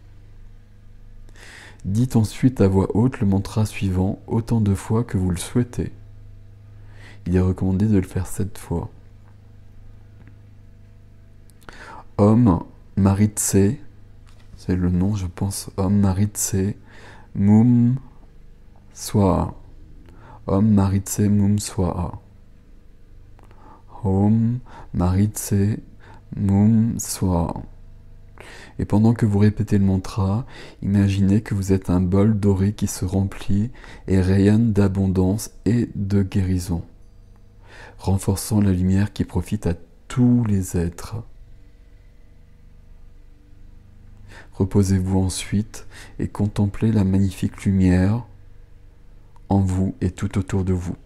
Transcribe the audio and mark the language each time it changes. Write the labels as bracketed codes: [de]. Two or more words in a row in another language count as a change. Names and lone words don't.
[fr] Dites ensuite à voix haute le mantra suivant autant de fois que vous le souhaitez. Il est recommandé de le faire 7 fois. Om Maritse, c'est le nom je pense, [sa] ॐ मरित्से मुम् स्वाहा. ॐ मरित्से मुम् स्वाहा. ॐ मरित्से मुम् स्वाहा. [fr] Et pendant que vous répétez le mantra, imaginez que vous êtes un bol doré qui se remplit et rayonne d'abondance et de guérison, renforçant la lumière qui profite à tous les êtres. Reposez-vous ensuite et contemplez la magnifique lumière en vous et tout autour de vous.